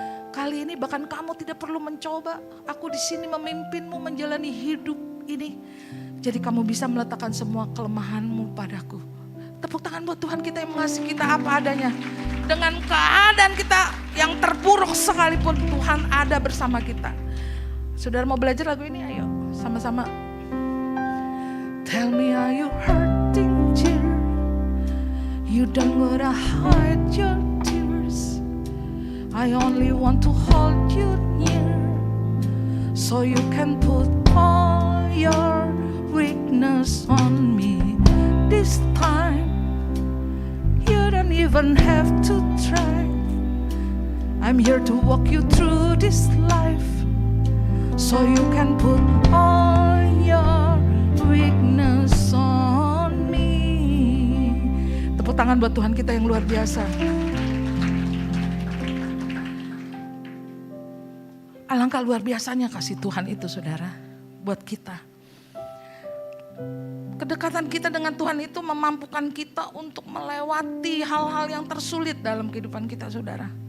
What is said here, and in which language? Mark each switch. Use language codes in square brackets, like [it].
[id] Kali ini bahkan kamu tidak perlu mencoba. Aku di sini memimpinmu menjalani hidup ini. Jadi kamu bisa meletakkan semua kelemahanmu padaku. Tepuk tangan buat Tuhan kita yang mengasihi kita apa adanya. Dengan keadaan kita yang terpuruk sekalipun Tuhan ada bersama kita. Saudara mau belajar lagu ini? Ayo sama-sama. [en] Tell me are you hurting dear? You don't gotta hide your tears. I only want to hold you near. So you can put all your weakness on me this time. You don't even have to try. I'm here to walk you through this life. So you can put all your weakness on me. [id] Tepuk tangan buat Tuhan kita yang luar biasa. Alangkah luar biasanya kasih Tuhan itu saudara buat kita. Kedekatan kita dengan Tuhan itu memampukan kita untuk melewati hal-hal yang tersulit dalam kehidupan kita saudara.